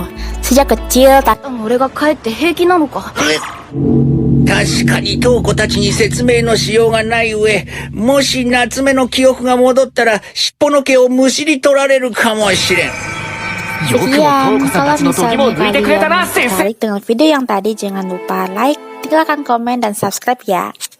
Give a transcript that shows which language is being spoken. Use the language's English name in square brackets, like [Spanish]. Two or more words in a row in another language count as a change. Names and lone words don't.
[Indonesian] Sejak kecil, [Japanese] 俺が帰って平気なのか。確かに瞳子たちに説明のしようがない上、もし夏目の記憶が戻ったら、尻尾の毛をむしり取られるかもしれん。 [Indonesian] sekian. Kalau misalnya kalian tertarik dengan video yang tadi, jangan lupa like, tinggalkan komen, dan subscribe ya.